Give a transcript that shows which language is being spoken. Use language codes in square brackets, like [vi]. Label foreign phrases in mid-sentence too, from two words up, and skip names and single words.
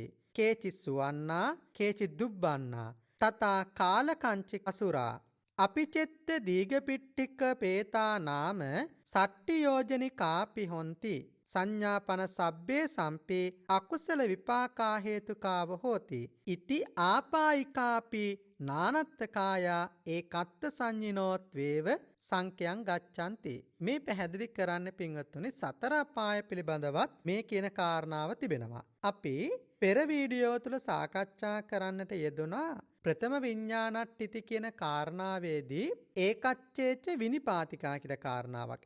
[pi] කේචි සුවන්නා කේචි දුබ්බන්නා තතා කාලකංචි අසුරා අපිචෙත්ත දීගපිට්ටික පේතා නාම සට්ටි යෝජනිකාපි හොන්ති. සංඥාපන සබ්බේ සම්පේ අකුසල විපාකා හේතුකාව හෝති. ඉති ආපායිකාපි නානත්තකායා ඒකත්ත සංඤිනෝත් වේව සංඛ්‍යං ගච්ඡanti. [si] මේ පැහැදිලි කරන්න පින්වත්තුනි සතර අපාය පිළිබඳවත් මේ කියන කාරණාව තිබෙනවා. අපි පෙර වීඩියෝ තුල සාකච්ඡා කරන්නට යෙදුනා ප්‍රථම විඥානට්ඨිති කියන කාරණාවේදී [pi] ඒකච්චේච්ච විනිපාතිකා [si] කියලා කාරණාවක්.